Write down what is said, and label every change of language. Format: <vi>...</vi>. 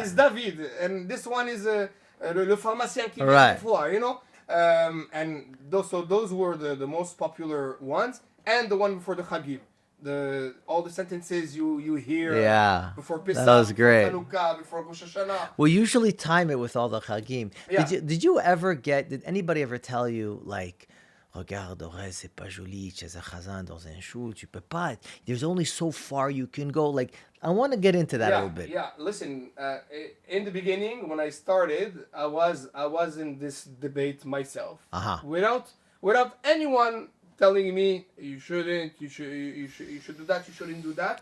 <en>is David, and this one is</en> <fr>le pharmacien qui</fr> <en>Right.</en> <fr>vient voir,</fr> <en>and those were the most popular ones, and the one before the Chagim, all the sentences you hear Yeah. before Pesach, That was great. before Hanukkah, before Rosh Hashanah. We usually time it with all the chagim. Yeah. Did anybody ever tell you, like,</en> <fr>regarde, Orel, c'est pas joli, tu es un chazan dans un shoot, tu peux pas.</fr> <en>There's only so far you can go. Like, I want to get into that a little bit. Yeah, listen. In the beginning, when I started, I was in this debate myself, Uh-huh. without anyone telling me you shouldn't, you should do that, you shouldn't do that.</en>